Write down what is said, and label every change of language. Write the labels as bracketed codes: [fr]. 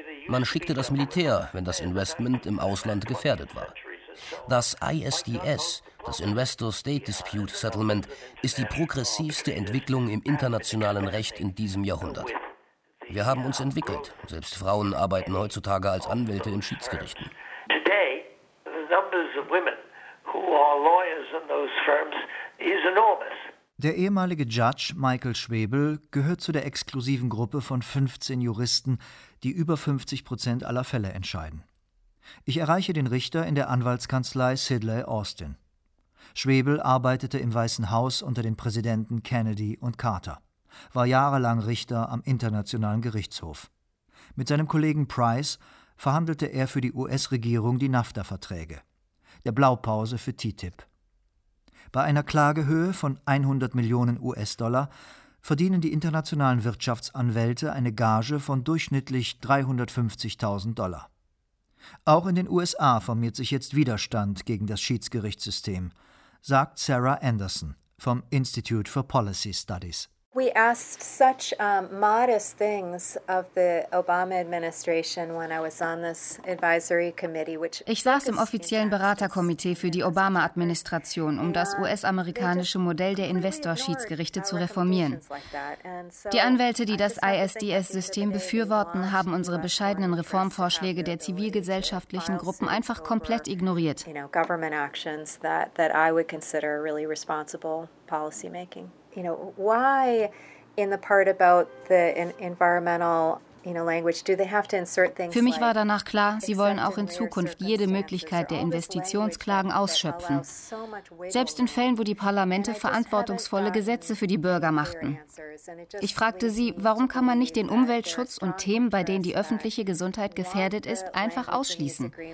[de] Man schickte das Militär, wenn das Investment im Ausland gefährdet war. Das ISDS, das Investor State Dispute Settlement, ist die progressivste Entwicklung im internationalen Recht in diesem Jahrhundert. Wir haben uns entwickelt. Selbst Frauen arbeiten heutzutage als Anwälte in Schiedsgerichten. [en] Today, the numbers of women who are lawyers in those firms is enormous. [de] Der ehemalige Judge Michael Schwebel gehört zu der exklusiven Gruppe von 15 Juristen, die über 50% aller Fälle entscheiden. Ich erreiche den Richter in der Anwaltskanzlei Sidley Austin. Schwebel arbeitete im Weißen Haus unter den Präsidenten Kennedy und Carter, war jahrelang Richter am Internationalen Gerichtshof. Mit seinem Kollegen Price verhandelte er für die US-Regierung die NAFTA-Verträge, der Blaupause für TTIP. Bei einer Klagehöhe von 100 Millionen US-Dollar verdienen die internationalen Wirtschaftsanwälte eine Gage von durchschnittlich 350.000 Dollar. Auch in den USA formiert sich jetzt Widerstand gegen das Schiedsgerichtssystem, sagt Sarah Anderson vom Institute for Policy Studies. [en] We asked such modest things of the Obama administration when I was on this advisory committee, which [de] ich saß im offiziellen Beraterkomitee für die Obama-Administration, um das US-amerikanische Modell der Investorschiedsgerichte zu reformieren. Die Anwälte, die das ISDS-System befürworten, haben unsere bescheidenen Reformvorschläge der zivilgesellschaftlichen Gruppen einfach komplett ignoriert. [en] Government actions that I would consider really responsible policy making. You know, why in the part about the environmental, you know, language do they have to insert things? [de] Für mich war danach klar, sie wollen auch in Zukunft jede Möglichkeit der Investitionsklagen ausschöpfen. Selbst in Fällen, wo die Parlamente verantwortungsvolle Gesetze für die Bürger machten. Ich fragte sie, warum kann man nicht den Umweltschutz und Themen, bei denen die öffentliche Gesundheit gefährdet ist, einfach ausschließen?